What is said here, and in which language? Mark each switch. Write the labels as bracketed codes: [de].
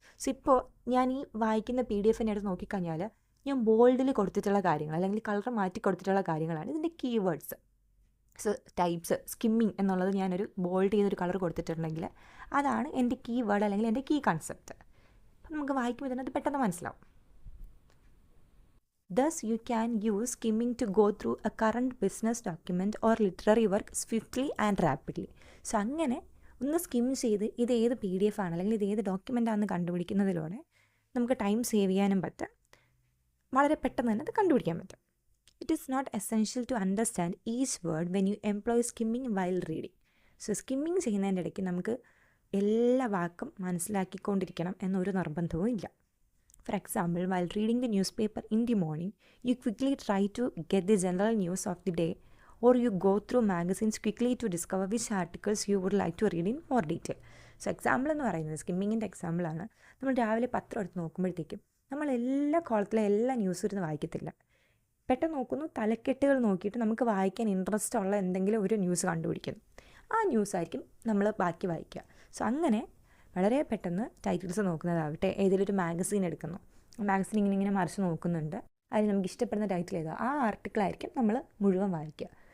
[ml] So ഇപ്പോൾ ഞാൻ ഈ വായിക്കുന്ന PDF എടുത്ത് നോക്കിക്കഴിഞ്ഞാൽ ഞാൻ ബോൾഡിൽ കൊടുത്തിട്ടുള്ള കാര്യങ്ങൾ അല്ലെങ്കിൽ കളർ മാറ്റി കൊടുത്തിട്ടുള്ള കാര്യങ്ങളാണ് ഇതിൻ്റെ key words. So types skimming എന്നുള്ളത് ഞാനൊരു ബോൾഡ് ചെയ്തൊരു കളർ കൊടുത്തിട്ടുണ്ടെങ്കിൽ അതാണ് എൻ്റെ കീ വേർഡ് അല്ലെങ്കിൽ എൻ്റെ കീ കോൺസെപ്റ്റ്. അപ്പം നമുക്ക് വായിക്കുമ്പോൾ തന്നെ അത് പെട്ടെന്ന് മനസ്സിലാവും. [en] Thus, you can use skimming to go through a current business document or literary work swiftly and rapidly. [ml] So അങ്ങനെ ഒന്ന് സ്കിം ചെയ്ത് ഇത് ഏത് PDF ആണ് അല്ലെങ്കിൽ ഇത് ഏത് ഡോക്യുമെൻ്റ് ആണെന്ന് കണ്ടുപിടിക്കുന്നതിലൂടെ നമുക്ക് ടൈം സേവ് ചെയ്യാനും പറ്റും, വളരെ പെട്ടെന്ന് തന്നെ അത് കണ്ടുപിടിക്കാൻ പറ്റും. [en] It is not essential to understand each word when you employ skimming while reading. [ml] So skimming ചെയ്യുന്നതിൻ്റെ ഇടയ്ക്ക് നമുക്ക് എല്ലാ വാക്കും മനസ്സിലാക്കിക്കൊണ്ടിരിക്കണം എന്നൊരു നിർബന്ധവും ഇല്ല. [en] For example, while reading the newspaper in the morning, you quickly try to get the general news of the day, or you go through magazines quickly to discover which articles you would like to read in more detail. [ml] So example എന്ന് പറയുന്നത് സ്കിമ്മിങ്ങിൻ്റെ എക്സാമ്പിളാണ്. നമ്മൾ രാവിലെ പത്രം എടുത്ത് നോക്കുമ്പോഴത്തേക്കും നമ്മൾ എല്ലാ കോളത്തിലെ എല്ലാ ന്യൂസും ഇരുന്ന് വായിക്കത്തില്ല. പെട്ടെന്ന് നോക്കുന്നു, തലക്കെട്ടുകൾ നോക്കിയിട്ട് നമുക്ക് വായിക്കാൻ ഇൻട്രസ്റ്റ് ഉള്ള എന്തെങ്കിലും ഒരു ന്യൂസ് കണ്ടുപിടിക്കുന്നു, ആ ന്യൂസായിരിക്കും നമ്മൾ ബാക്കി വായിക്കുക. സോ അങ്ങനെ വളരെ പെട്ടെന്ന് ടൈറ്റിൽസ് നോക്കുന്നതാവട്ടെ, ഏതെങ്കിലും ഒരു മാഗസീൻ എടുക്കുന്നു, മാഗസീൻ ഇങ്ങനെ മറിച്ച് നോക്കുന്നുണ്ട്, അതിൽ നമുക്ക് ഇഷ്ടപ്പെടുന്ന ടൈറ്റിൽ ഏതോ ആ ആർട്ടിക്കിളായിരിക്കും നമ്മൾ മുഴുവൻ വായിക്കുക.